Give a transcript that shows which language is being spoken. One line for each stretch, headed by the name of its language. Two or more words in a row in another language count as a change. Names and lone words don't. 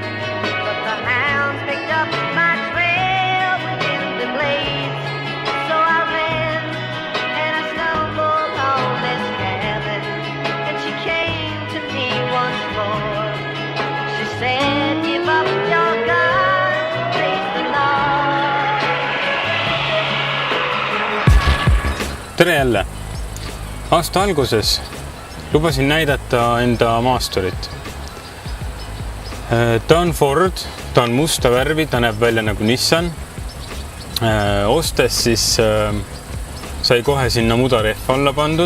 English: But the hounds picked up my trail within the glades. So I ran and I stumbled on this cabin, and she came to me once more. She said, give up your gun, praise the Lord.
Estonian: Tere jälle! Aasta alguses lubasin näidata enda maasturit. Ta on Ford, ta on musta värvi, ta näeb välja nagu Nissan. Ostes siis sai kohe sinna mudarehv alla pandud.